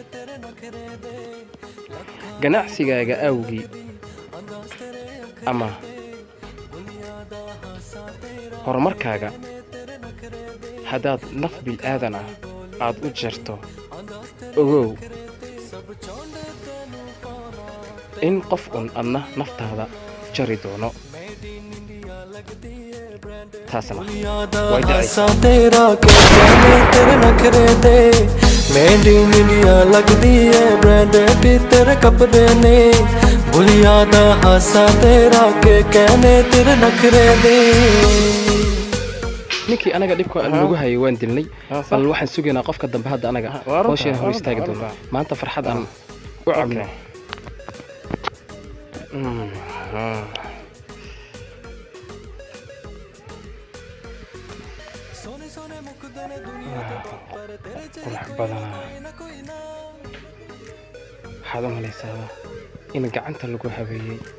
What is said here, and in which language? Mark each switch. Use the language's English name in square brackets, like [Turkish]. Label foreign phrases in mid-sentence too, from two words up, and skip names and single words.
[Somali] ganacsigaaga awgii ama horumarkaaga haddaad naf bil'aadan ah aad u jarto ogow in qof un adna naftaada jari doono taasna way dhacaysaa [English] Made in India [Punjabi] ਲਗਦੀ ਹੈ ਬ੍ਰਾਂਡੇਡ ਤੇਰੇ ਕਪੜੇ ਨੇ ਭੁਲਿਆ ਦਾ ਹਾਸਾ ਤੇਰਾ ਕੇ ਕਹਿਣੇ ਤੇਰੇ ਨਖਰੇ ਦੇ [Somali] ninkii anaga dhibka lagu hayay waan dilnay bal waxaan sugaynaa qofka dambe hadda anaga hoosheen hor istaagi doona maanta farxad aan u cabno qurux badan waxaad u malaysaa in gacanta lagu habeeyey